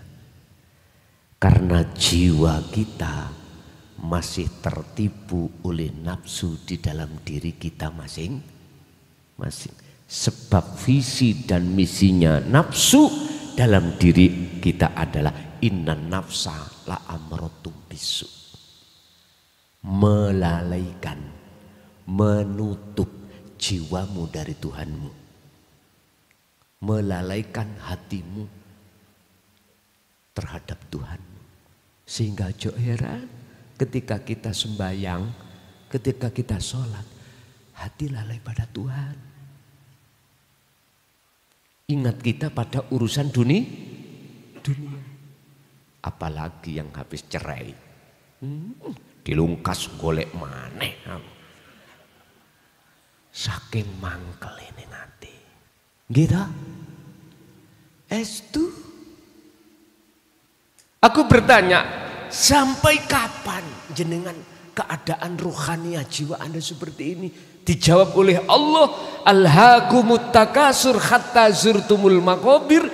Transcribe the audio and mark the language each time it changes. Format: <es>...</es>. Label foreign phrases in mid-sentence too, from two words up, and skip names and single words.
<id>Karena jiwa kita masih tertipu oleh nafsu di dalam diri kita masing-masing. Sebab visi dan misinya nafsu dalam diri kita adalah</id> <ar>إن النفس لأمارة بالسوء.</ar> <id>Melalaikan, menutup jiwamu dari Tuhanmu. Melalaikan hatimu terhadap Tuhan. Sehingga jo heran ketika kita sembahyang, ketika kita sholat, hati lalai pada Tuhan. Ingat kita pada urusan dunia. Apalagi yang habis cerai.</id> <jv>Dilungkas golek maneh. Saking mangkel</jv> <id>ini nanti. Gitu. Estu. Aku bertanya, sampai kapan jenengan keadaan rohania jiwa Anda seperti ini? Dijawab oleh Allah,</id> <ar>ألهاكم التكاثر حتى زرتم المقابر.</ar>